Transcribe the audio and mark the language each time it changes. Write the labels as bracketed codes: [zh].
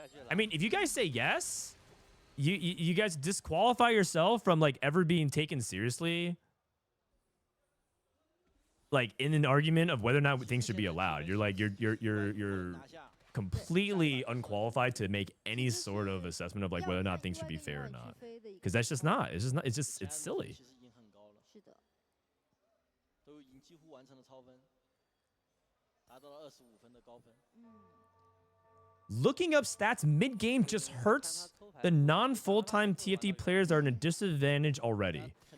[en] I mean, if you guys say yes, you guys disqualify yourself from like ever being taken seriously, like in an argument of whether or not things should be allowed. You're like you're completely unqualified to make any sort of assessment of like whether or not things should be fair or not, because that's just not. It's just not. It's silly. [zh] 是的。都已经几乎完成了超分，达到了25分的高分。 [en] Looking up stats mid-game just hurts. The non-full-time TFT players are in a disadvantage already.